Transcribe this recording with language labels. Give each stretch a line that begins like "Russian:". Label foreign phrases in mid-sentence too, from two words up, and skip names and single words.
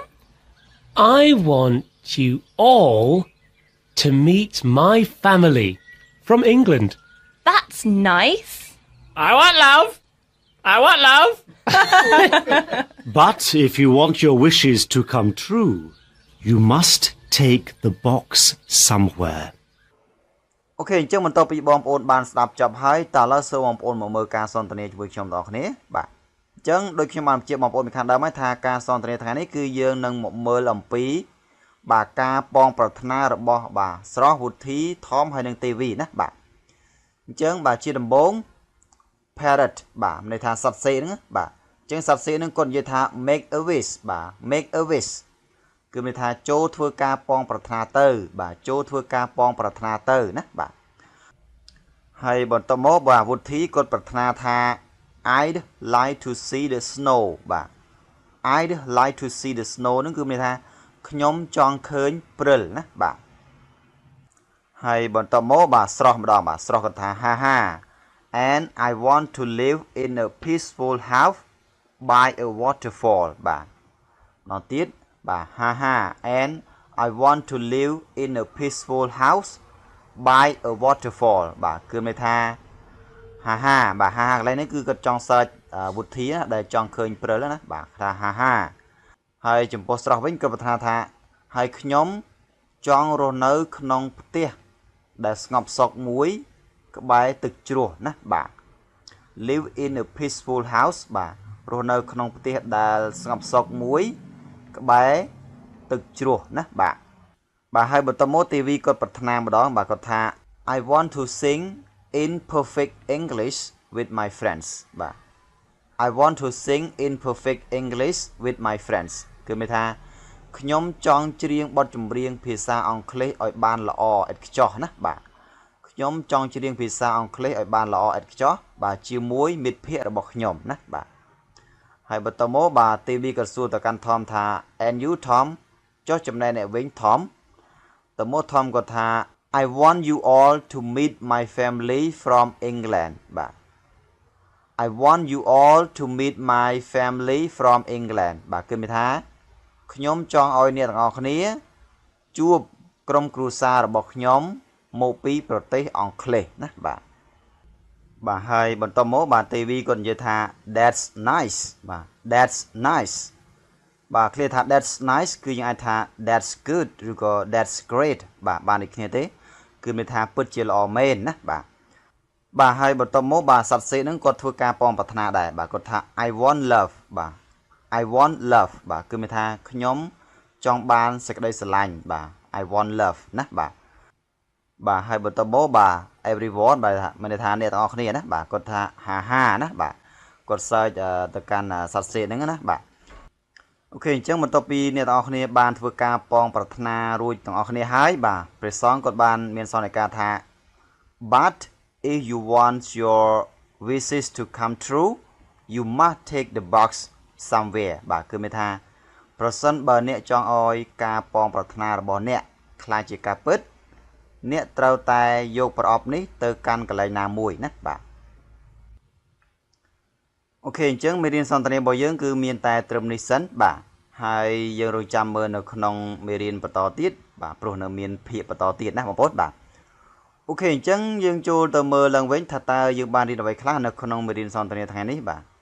English: I want you all to meet my family from England. That's nice. I want love. I want love. But if you want your wishes to come true, you must take the box somewhere.
Khmer: អូខេអញ្ចឹងបន្ទាប់ពីបងប្អូនបានស្ដាប់ចប់ហើយតើឥឡូវសូមបងប្អូនមកមើលការសន្ទនាជាមួយខ្ញុំទាំងអស់គ្នាបាទអញ្ចឹងដូចខ្ញុំបានបញ្ជាក់បងប្អូនពីខាងដើមហើយថាការ សន្ទនាថ្ងៃនេះគឺយើងនឹងមកមើលអំពីបាទការប៉ងប្រាថ្នារបស់បាទស្រស់វុធីថមហើយនឹងទេវី ណាបាទអញ្ចឹងបាទជាដំបូង parrot បាទមានន័យថាសត្វសេកហ្នឹងបាទអញ្ចឹងសត្វសេកហ្នឹង គាត់និយាយថា
English: make a wish
Khmer: បាទ
English: make a wish
Khmer: គឺមានន័យថាចូលធ្វើការប៉ងប្រាថ្នាទៅបាទចូលធ្វើការប៉ងប្រាថ្នាទៅណាបាទហើយបន្តមកបាទវុធីគាត់ប្រាថ្នាថា
English: I'd like to see the snow
Khmer: បាទ
English: I'd like to see the snow
Khmer: ហ្នឹងគឺមានន័យថាខ្ញុំចង់ឃើញព្រិលណាបាទហើយបន្តមកបាទស្រស់ម្ដងបាទស្រស់គាត់ថាហាហា
English: and I want to live in a peaceful house by a waterfall
Khmer: បាទមកទៀតបាទហាហា
English: and I want to live in a peaceful house by a waterfall
Khmer: បាទគឺមានថាហាហាបាទហាហាកន្លែងនេះគឺគាត់ចង់ search វុធីដែលចង់ឃើញព្រិលណាបាទថា ហាហាហើយចំពោះស្រស់វិញគាត់បន្ថែមថាហើយខ្ញុំចង់រស់នៅក្នុងផ្ទះដែលស្ងប់សុខមួយក្បែរទឹកជ្រោះណាបាទ
English: live in a peaceful house
Khmer: បាទរស់នៅក្នុងផ្ទះដែលស្ង ប់សុខមួយក្បែរទឹកជ្រោះណាបាទបាទហើយបន្តមកទេវីគាត់ប្រាថ្នាម្ដងបាទគាត់ថា
English: I want to sing in perfect English with my
Khmer: friends បាទ
English: I want to sing in perfect English with my friends
Khmer: គឺមានថាខ្ញុំចង់ច្រៀងបទចម្រៀងភាសាអង់គ្លេសឲ្យបានល្អឥតខ្ចោះណាបាទខ្ញុំចង់ច្រៀងភាសាអង់គ្លេសឲ្យបានល្អឥតខ្ចោះបាទជាមួយមិត្តភ័ក្តិរបស់ខ្ញុំណាបាទហើយបន្តមកបាទទេវីក៏សួរទៅកាន់ Tom ថា
English: and you Tom
Khmer: ចុះចំណែកអ្នកវិញ Tom តើមក Tom ក៏ថា
English: I want you all to meet my family from England
Khmer: បាទ
English: I want you all to meet my family from England
Khmer: បាទគឺមានថាខ្ញុំចង់ឲ្យអ្នកទាំងអស់គ្នាជួបក្រុមគ្រួសាររបស់ខ្ញុំមកពីប្រទេសអង់គ្លេសណាបាទបាទហើយបន្តមកបាទទេវីគាត់និយាយថា
English: that's nice
Khmer: បាទ
English: that's nice
Khmer: បាទឃ្លាថា
English: that's nice
Khmer: គឺយើងអាចថា
English: that's good
Khmer: ឬក៏
English: that's great
Khmer: បាទបានដូចគ្នាទេគឺមាន ថាពិតជាល្អមែនណាបាទបាទហើយបន្តមកបាទសត្វសេហ្នឹងគាត់ធ្វើការប៉ងប្រាថ្នាដែរបាទគាត់ថា
English: I want love
Khmer: បាទ
English: I want love
Khmer: បាទគឺមានថាខ្ញុំចង់បានសេច ក្តីស្រឡាញ់បាទ
English: I want love
Khmer: ណាបាទបាទហើយបន្តមកបាទ everyone បាទមានន័យថាអ្នកទាំងអស់គ្នាណាបាទគាត់ថាហាហាណា បាទគាត់ search ទៅកាន់សត្វសេហ្នឹងណាបាទអូខេអញ្ចឹងបន្ទាប់ពីអ្នកទាំងអស់គ្នាបានធ្វើការប៉ងប្រាថ្នារួចទាំងអស់គ្នាហើយបាទព្រះសង្ឃគាត់បានមានសន្និការថា
English: but if you want your wishes to come true you must take the box somewhere
Khmer: បាទគឺមានថាប្រសិនបើអ្នកចង់ឲ្យការប៉ងប្រាថ្នារបស់អ្នកខ្លាចជាការពិតអ្នកត្រូវតែយកប្រអប់នេះទៅកាន់កន្លែងណាមួយណាបាទ អូខេអញ្ចឹងមេរៀនសន្ទនារបស់យើងគឺមានតែត្រឹមនេះសិនបាទហើយយើងរងចាំមើលនៅក្នុងមេរៀនបន្តទៀតបាទព្រោះនៅមានភាគបន្តទៀតណាបងប្អូនបាទអូខេអញ្ចឹងយើងចូលទៅមើលឡើងវិញថាតើយើងបានរៀនអ្វីខ្លះនៅក្នុងមេរៀនសន្ទនាថ្ងៃនេះបាទ